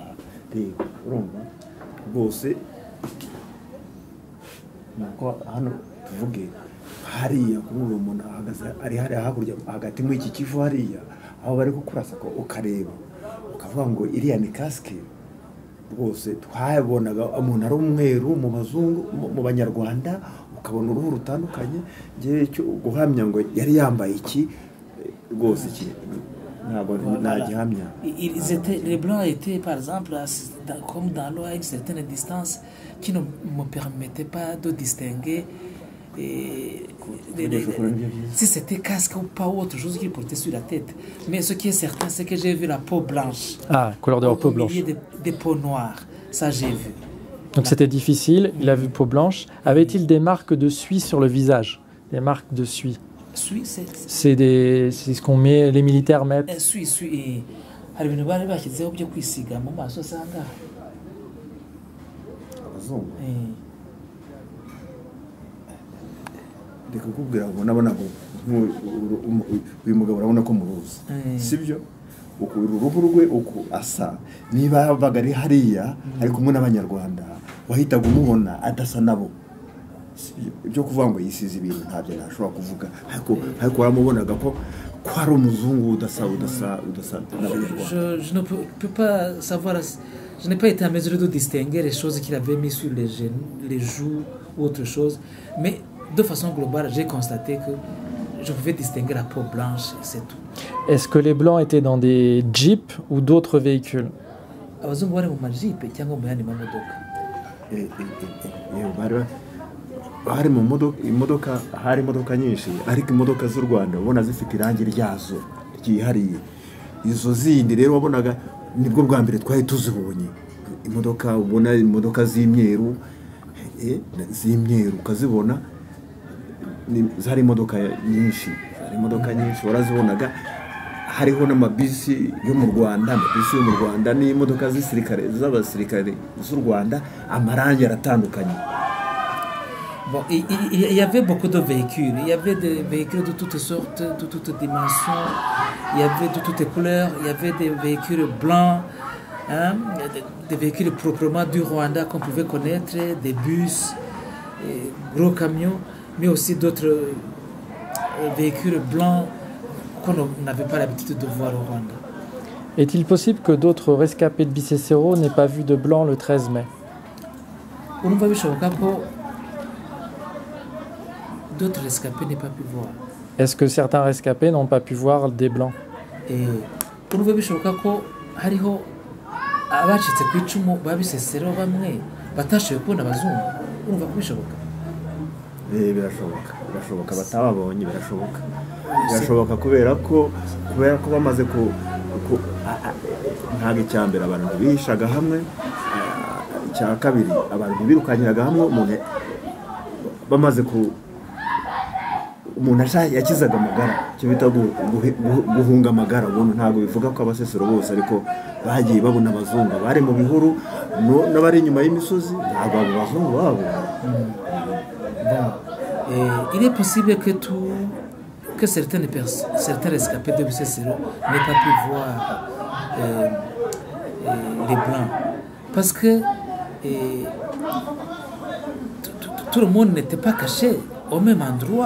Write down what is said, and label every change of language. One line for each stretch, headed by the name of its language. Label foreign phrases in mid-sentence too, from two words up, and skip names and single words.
Kinyarwanda: Rero urumva rwose nuko hano tuvuge hariya kuri uwo muntu ahagaze ari hariya hakurya hagati muri iki kivu hariya aho bari kukurasa ko ukareba ukavuga ngo iriya ni casque. Rwose twabonaga umuntu ari umweru mu bazungu, mu banyarwanda ukabona uruhu rutandukanye. Ngiye cyo guhamya ngo yari yambaye iki rwose iki ntabwo nagihamya.
French: Les blancs étaient par exemple comme dans l'eau à une certaine distance qui ne me permettait pas de distinguer si c'était casque ou pas ou autre chose qu'il portait sur la tête. Mais ce qui est certain, c'est que j'ai vu la peau blanche. Ah, couleur de la peau blanche. Au milieu des peaux noires. Ça, j'ai vu. Donc c'était difficile, il a vu peau blanche. Avait-il des marques de suie sur le visage? Des marques de suie. Suie, C'est ce qu'on met, les militaires mettent. suie.
Kinyarwanda: Hari ibintu bari bashyizeho byo kwisiga mu maso usanga. abazungu reka kukubwira ngo nabona ngo uyu mugabo urabona ko muruzi sibyo uruhu rwe uko asa niba yabaga ari hariya ari kumwe n'abanyarwanda wahitaga umubona adasa nabo ibyo kuvuga ngo yisize ibintu ntabyo nashobora kuvuga ariko waramubonaga ko ari umuzungu udasa n'abanyarwanda.
French: Je ne peux pas savoir, je n'ai pas été en mesure de distinguer les choses qu'il avait mis sur les joues ou autre chose, mais de façon globale, j'ai constaté que je pouvais distinguer la peau blanche, c'est tout. Est-ce que les blancs étaient dans des jeeps ou d'autres véhicules?
Kinyarwanda: Abazungu bari mu majipe cyangwa mu yandi mamodoka? Hari mu imodoka hari imodoka nyinshi ariko imodoka z'u Rwanda ubona zifite irangi ryazo ryihariye. Izo zindi rero wabonaga nibwo bwa mbere twari tuzibonye imodoka, ubona imodoka z'imyeru ukazibona zari imodoka nyinshi warazibonaga. Hariho n'amabisi yo mu Rwanda n'imodoka z'abasirikare z'u Rwanda, amarangi aratandukanye.
French: Bon, il y avait beaucoup de véhicules. Il y avait des véhicules de toutes sortes, de toutes dimensions. Il y avait de toutes couleurs. Il y avait des véhicules blancs, hein, des véhicules proprement du Rwanda qu'on pouvait connaître, des bus, gros camions, mais aussi d'autres véhicules blancs qu'on n'avait pas l'habitude de voir au Rwanda. Est-il possible que d'autres rescapés de Bisesero n'aient pas vu de blanc le 13 mai? D'autres rescapés n'ont pas pu voir. Est-ce que certains rescapés n'ont pas pu voir des blancs?
Kinyarwanda: Urumva bishoboka ko hariho abacitse ku icumu babisesero bamwe batashoboye kubona abazungu. Urumva ko bishoboka? Birashoboka batababonye, birashoboka kubera ko bamaze ntabwo icyambere abantu bihishaga hamwe, icya kabiri abantu birukanyiraga hamwe, bamaze umuntu yakizaga amagara, cyo bita guhunga amagara. Ubuntu ntabwo bivuga ko abasesero bose, ariko bagiye babona abazungu bari mu bihuru n'abari inyuma y'imisozi, ntabwo abo bazungu babo.
French: Il est possible que certains rescapés de Bisesero n'aient pas pu voir les blancs, parce que tout le monde n'était pas caché au même endroit.